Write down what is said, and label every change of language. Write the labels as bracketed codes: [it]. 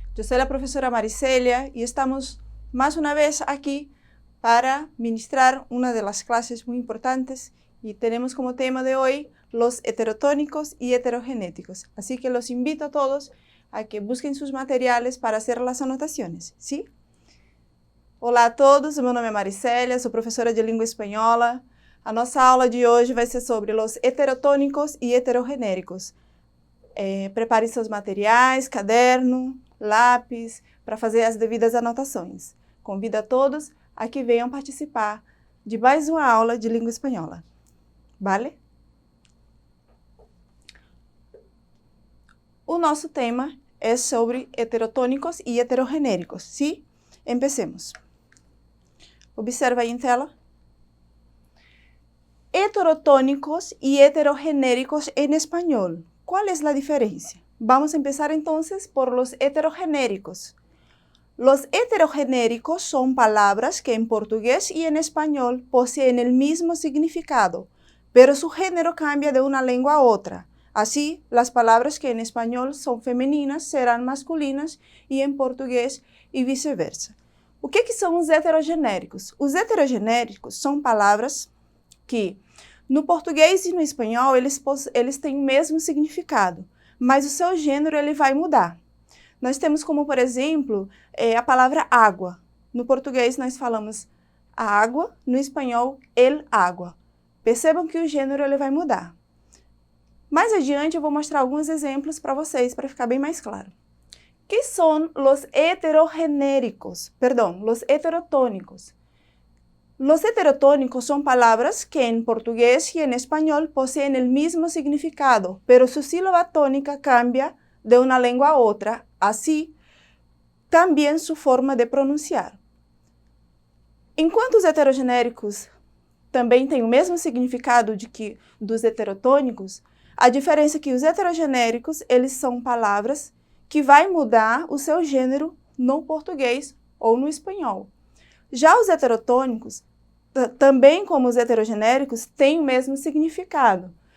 [es] Yo soy la profesora Maricelia y estamos más una vez aquí para ministrar una de las clases muy importantes y tenemos como tema de hoy los heterotónicos y heterogenéticos. Así que los invito a todos a que busquen sus materiales para hacer las anotaciones, ¿sí? [pt] Olá a todos, meu nome é Maricelia, sou professora de língua espanhola. A nossa aula de hoje vai ser sobre os heterotônicos e heterogenéricos. Prepare seus materiais, caderno, lápis, para fazer as devidas anotações. Convido a todos a que venham participar de mais uma aula de língua espanhola. Vale? O nosso tema é sobre heterotônicos e heterogenéricos, sim? Empecemos. Observa aí em tela. [es] Heterotônicos y heterogenéricos en español. ¿Cuál es la diferencia? Vamos a empezar entonces por los heterogenéricos. Los heterogenéricos son palabras que en portugués y en español poseen el mismo significado, pero su género cambia de una lengua a otra. Así, las palabras que en español son femeninas serán masculinas y en portugués y viceversa. [pt] O que são os heterogenéricos? Os heterogenéricos são palavras que no português e no espanhol eles têm o mesmo significado, mas o seu gênero ele vai mudar. Nós temos como, por exemplo, a palavra água. No português nós falamos a água, no espanhol, el agua. Percebam que o gênero ele vai mudar. Mais adiante eu vou mostrar alguns exemplos para vocês, para ficar bem mais claro. Que são os heterogenéricos? Perdão, os heterotônicos. Los heterotónicos son palabras que en portugués y en español poseen el mismo significado, pero su sílaba tónica cambia de una lengua a otra, así también su forma de pronunciar. Enquanto os heterogenéricos também têm o mesmo significado dos heterotônicos, a diferença é que os heterogenéricos eles são palavras que vai mudar o seu gênero no português ou no espanhol. Já os heterotônicos, também como os heterogenéricos, têm o mesmo significado.